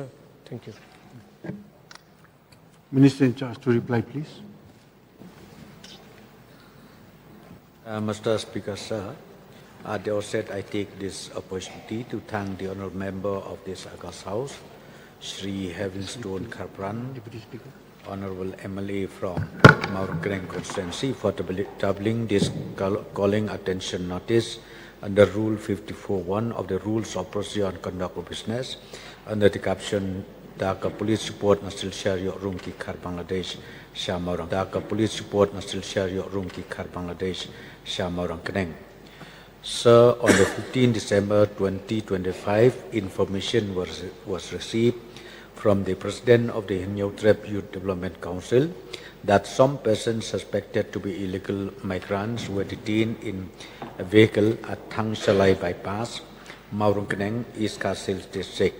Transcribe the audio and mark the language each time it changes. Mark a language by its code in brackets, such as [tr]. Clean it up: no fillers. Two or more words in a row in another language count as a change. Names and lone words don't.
[en] Thank you. Minister in charge to reply, please. Mr. Speaker, sir, at the outset, I take this opportunity to thank the honourable member of this August House, Shri Heavenstone Karpran, Deputy Speaker. Honourable MLA from Kren constituency for tabling this calling attention notice under Rule 54.1 of the Rules of Procedure on Conduct of Business under the caption Dhaka Police Report na Silchar Yok Room Ki Khar Bangladesh Shamarang. Dhaka Police Report na Silchar Yok Room Ki Khar Bangladesh Shamarang Kren. Sir, on the 15 December 2025, information was received from the President of the Hinyautrep Youth Development Council that some persons suspected to be illegal migrants were detained in a vehicle at Thang Shalai Bypass, Maurung Keneng, East Kasils District.